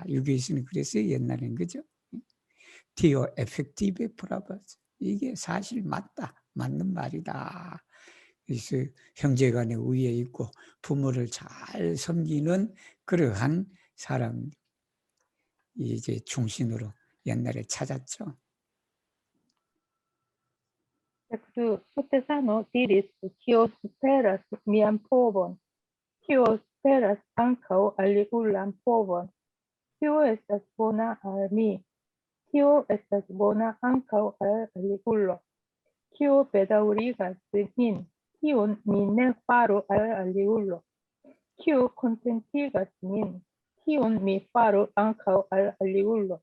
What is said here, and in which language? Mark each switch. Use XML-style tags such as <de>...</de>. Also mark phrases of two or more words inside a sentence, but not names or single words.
<ko>유교에서는 그래서 옛날엔 그죠?</ko> <eo>tio efektive pravas,</eo> <ko>이게 사실 맞다, 맞는 말이다. 그래서 형제간에 우애 있고 부모를 잘 섬기는 그러한 사람, 이제 충신으로 옛날에 찾았죠.</ko> <eo>Sed Sotesano diris, kio superas mian povon, kio superas ankaŭ aliulan povon, kio estas bona al mi, kio estas bona ankaŭ al aliulo, kio bedaŭrigas min, kion mi ne faru al aliulo, kio kontentigas min, kion mi faru ankaŭ al aliulo.</eo>